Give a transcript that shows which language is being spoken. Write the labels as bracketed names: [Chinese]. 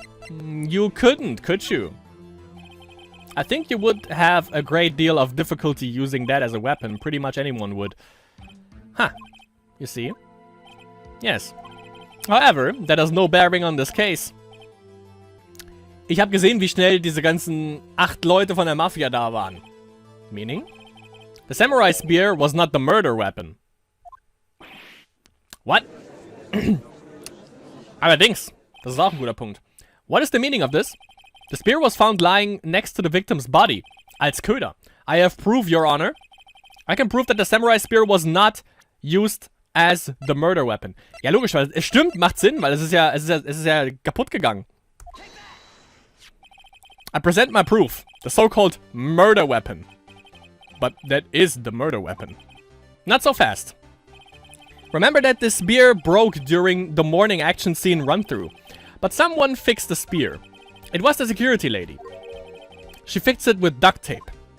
[English] You couldn't, could you? I think you would have a great deal of difficulty using that as a weapon. Pretty much anyone would. Huh. You see? Yes. However, that has no bearing on this case. [German] Ich habe gesehen, wie schnell diese ganzen 8 Leute von der Mafia da waren. [English] Meaning? The samurai spear was not the murder weapon. What? [German] Allerdings, das ist auch ein guter Punkt. [English] What is the meaning of this? The spear was found lying next to the victim's body. [German] Als Köder. [English] I have proof, Your Honor. I can prove that the samurai spear was not used as the murder weapon. [German] Ja, logisch, weil es stimmt, macht Sinn, weil es ist ja kaputt gegangen. [English] I present my proof. The so-called murder weapon. But that is the murder weapon. Not so fast. Remember that the spear broke during the morning action scene run-through. But someone fixed the spear. It was the security lady. She fixed it with duct tape.